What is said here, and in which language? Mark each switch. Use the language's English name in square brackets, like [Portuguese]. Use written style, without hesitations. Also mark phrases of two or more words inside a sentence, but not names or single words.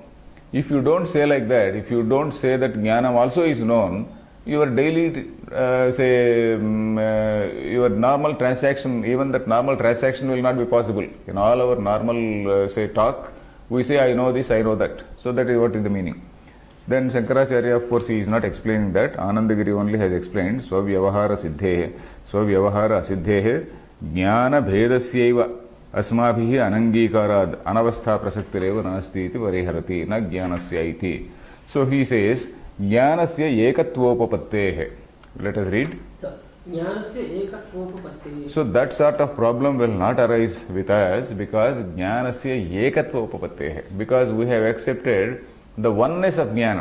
[English] If you don't say like that, if you don't say that jnanam also is known, your daily, your normal transaction, even that normal transaction will not be possible. In all our normal, talk, we say, I know this, I know that. So that is what is the meaning. Then Shankaracharya, of course, he is not explaining that. Anandagiri only has explained, [Sanskrit] स्वव्यवहार सिद्धेः, स्वव्यवहार सिद्धेः, ज्ञान भेदस्यैव अस्माभिः अनङ्गीकाराद् अनवस्था प्रसक्तिरेव नास्ति इति परिहरति न ज्ञानस्य इति. [English] So he says, [Sanskrit] ज्ञानस्य एकत्वोपपत्तेः. [English] Let us read. So that sort of problem will not arise with us because [Sanskrit] ज्ञानस्य एकत्वोपपत्तेः. [English] Because we have accepted the oneness of Jnanam.